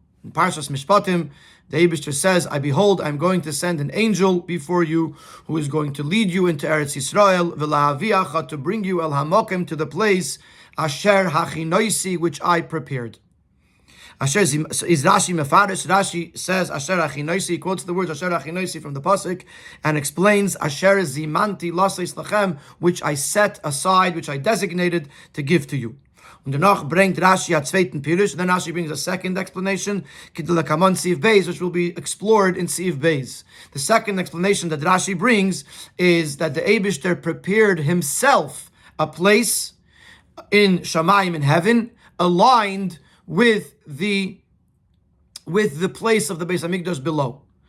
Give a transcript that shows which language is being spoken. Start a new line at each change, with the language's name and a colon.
English: In Parshas Mishpatim, the Eibishter says, "I behold, I'm going to send an angel before you, who is going to lead you into Eretz Yisrael, v'lahaviacha, to bring you
Hebrew: el hamokim,
English: to the place
Hebrew: asher hachinoisi,
English: which I prepared." Asher is Rashi Mefarish. Rashi says
Hebrew: Asher Achinoisi,
English: quotes the words Asher Achinoisi from the pasuk, and explains
Hebrew: Asher Zimanti Laseis Lachem,
English: which I set aside, which I designated to give to you.
Yiddish: Und danach bringt Rashi a zweiten Pirush.
English: Then Rashi brings a second explanation, Kidulakamon Siv Beis, which will be explored in Siv Beis. The second explanation that Rashi brings is that the Eibishter prepared himself a place in Shamayim, in heaven, aligned with the place of the Beis Hamikdash below.